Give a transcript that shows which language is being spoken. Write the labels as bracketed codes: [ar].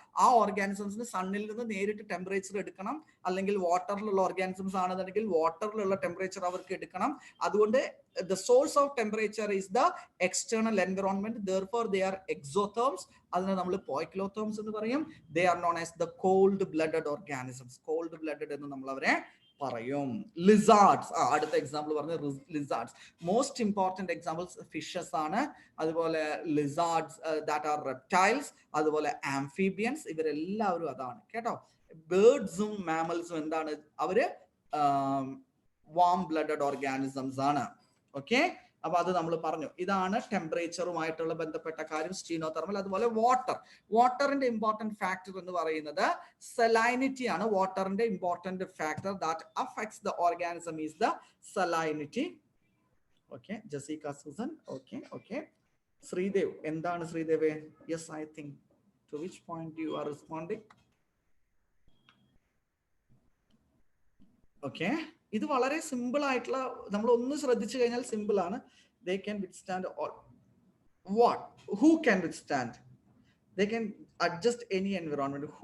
[ml] ആ ഓർഗാനിസംസിന് സണ്ണിൽ നിന്ന് നേരിട്ട് ടെമ്പറേച്ചർ എടുക്കണം, അല്ലെങ്കിൽ വാട്ടറിലുള്ള ഓർഗാനിസംസ് ആണെന്നുണ്ടെങ്കിൽ വാട്ടറിലുള്ള ടെമ്പറേച്ചർ അവർക്ക് എടുക്കണം. അതുകൊണ്ട് [en] the source of temperature is the external environment, therefore they are exotherms. [ml] അതിനെ നമ്മൾ poikilotherms എന്ന് പറയും. [en] They are known as the cold blooded organisms. [ml] cold blooded എന്ന് നമ്മൾ അവരെ പറയും. Lizards, അടുത്ത എക്സാമ്പിൾ പറഞ്ഞ lizards. [en] most important examples fishes ആണ്. അതുപോലെ lizards that are reptiles, അതുപോലെ amphibians, [ml] ഇവരെല്ലാവരും അതാണ് കേട്ടോ. ബേർഡ്സും മാമൽസും എന്താണ്? അവര് വാം ബ്ലഡഡ് ഓർഗാനിസംസ് ആണ്. ഓക്കെ, അപ്പൊ അത് നമ്മൾ പറഞ്ഞു. ഇതാണ് ടെമ്പറേച്ചറുമായിട്ടുള്ള ബന്ധപ്പെട്ട കാര്യം, സ്റ്റീനോതെർമൽ. അതുപോലെ വാട്ടറിന്റെ ഇമ്പോർട്ടന്റ് ഫാക്ടർ എന്ന് പറയുന്നത് സലൈനിറ്റി ആണ്. [en] വാട്ടറിന്റെ important factor that affects the organism is the salinity. [ml] Okay, ജസീക Susan. Okay. Sreedev, എന്താണ് Sreedev? [en] Yes, I think to which point you are responding? [ml] Okay, ഇത് വളരെ സിമ്പിൾ ആയിട്ടുള്ള, നമ്മൾ ഒന്ന് ശ്രദ്ധിച്ചു കഴിഞ്ഞാൽ സിമ്പിൾ ആണ്. [en] They can withstand all. What? Who can withstand? They can adjust any environment.